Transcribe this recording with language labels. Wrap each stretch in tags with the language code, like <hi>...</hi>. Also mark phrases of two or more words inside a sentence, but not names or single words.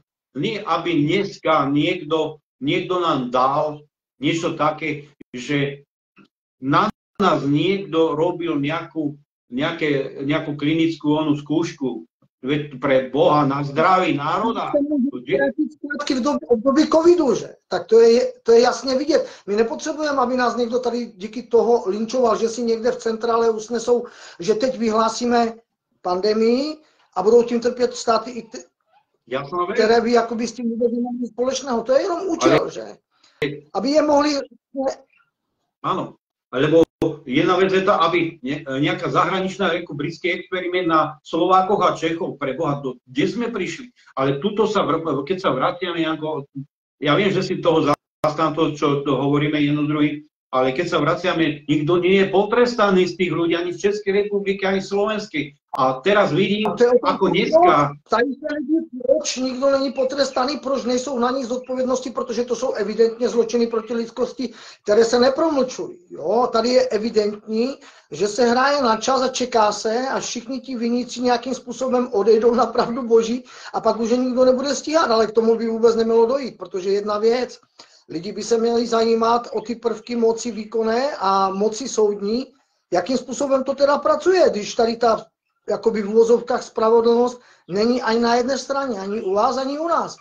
<sk>Nie, aby dneska niekto nám dal niečo také, že na nás niekto robil nejakú klinickú skúšku pre Boha na zdraví národa.</sk> <cs>V období covidu, že? Tak to je jasně vidět. My nepotřebujeme, aby nás někdo tady díky toho linčoval, že si někde v centrále usnesou, že teď vyhlásíme pandemii a budou tím trpět státy, které by jakoby s tím vůbec neměli společného. To je jenom účel, že? Aby je mohli...</cs> <sk>Áno, lebo jedna vec je to, aby nejaká zahraničná ako britský experiment na Slovákoch a Čechov, pre Boha, kde sme prišli. Ale tuto keď sa vraciame, ja viem, že si toho zastám to, čo to hovoríme jedno druhý, ale keď sa vraciame, nikto nie je potrestaný z tých ľudí, ani v Českej republike, ani v Slovenskej. A teraz vidím, ako dneska...</sk> <cs>Proč nikdo není potrestaný, proč nejsou na nich zodpovědnosti, protože to jsou evidentně zločiny proti lidskosti, které se nepromlčují. Jo, tady je evidentní, že se hraje na čas a čeká se, až všichni ti viníci nějakým způsobem odejdou na pravdu boží a pak už nikdo nebude stíhat, ale k tomu by vůbec nemělo dojít, protože jedna věc, lidi by se měli zajímat o ty prvky moci výkonné a moci soudní, jakým způsobem to teda pracuje, když tady ta jakoby v uvozovkách spravedlnost není ani na jedné straně, ani u vás, ani u nás.</cs>